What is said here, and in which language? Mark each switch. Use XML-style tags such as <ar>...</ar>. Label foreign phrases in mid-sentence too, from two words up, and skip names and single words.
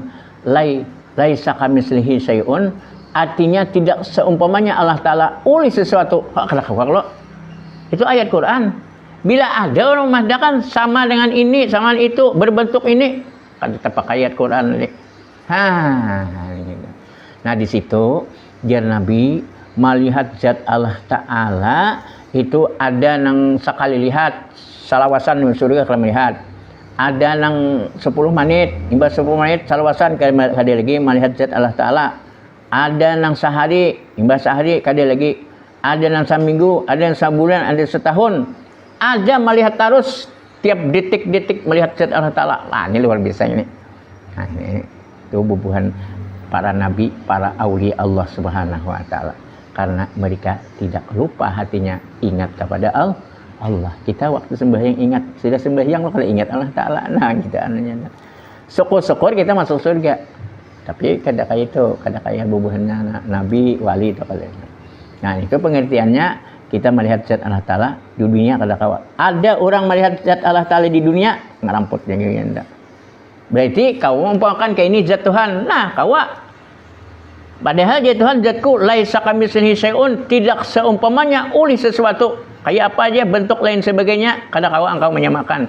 <ar>Laisa kamitslihi syai'un.</ar> <id>Artinya tidak seumpamanya Allah Ta'ala oleh sesuatu. Itu ayat Quran. Bila ada orang memadakan sama dengan ini, sama dengan itu, berbentuk ini, kan terpakai ayat Quran.</id> <bjn>Di situ jar Nabi melihat zat Allah Ta'ala itu ada nang sekali lihat salawasan di surga kalau melihat. Ada nang 10 menit, imbas 10 menit salawasan kada lagi melihat zat Allah Ta'ala. Ada nang sehari, imbas sehari kada lagi. Ada nang seminggu, ada yang sebulan, ada setahun. Ada melihat terus tiap detik-detik melihat zat Allah Ta'ala. Nah ini luar biasa ini. Nah ini tubuhan para nabi, para aulia Allah</bjn> <ar>Subhanahu wa Ta'ala.</ar> <id>Karena mereka tidak lupa hatinya ingat kepada Allah. Kita waktu sembahyang ingat, sudah sembahyang kalau ingat Allah Ta'ala. Nah kita anehnya.</id> <bjn>Syukur-syukur kita masuk surga. Tapi kada kayak bubuhannya nabi, wali itu kali. Nah itu pengertiannya kita melihat zat Allah Ta'ala di dunia kada kawa. Ada orang melihat zat Allah Ta'ala di dunia ngeramput yang gini. Berarti kau mengumpulkan kayak ini zat Tuhan. Nah kawa.</bjn> <id>Padahal dia Tuhan zatku</id> <ar>laisa kamitslihi syai'un,</ar> <id>tidak seumpamanya oleh sesuatu.</id> <bjn>Kayak apa aja bentuk lain sebagainya kada kawa engkau menyamakan.</bjn>